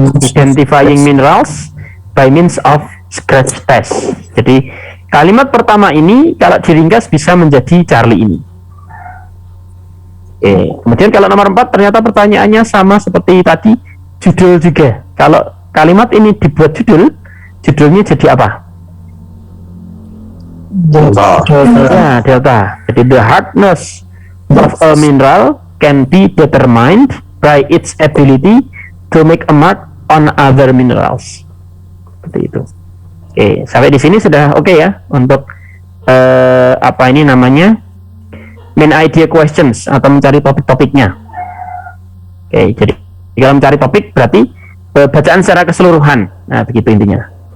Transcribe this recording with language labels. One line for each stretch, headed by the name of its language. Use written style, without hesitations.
English: Identifying minerals by means of scratch test.
Indonesian: Jadi kalimat pertama ini kalau diringkas bisa menjadi Charlie ini. Kemudian kalau nomor 4 ternyata pertanyaannya sama seperti tadi, judul juga. Kalau kalimat ini dibuat judulnya jadi apa? Delta. Ya, delta. Jadi
English: the hardness of a mineral can be determined by its ability to make a mark on other minerals.
Indonesian: Seperti itu. Oke, sampai di sini sudah oke ya untuk apa ini namanya
English: main idea questions
Indonesian: atau mencari topik-topiknya. Oke, jadi kalau mencari topik berarti bacaan secara keseluruhan. Nah, begitu intinya.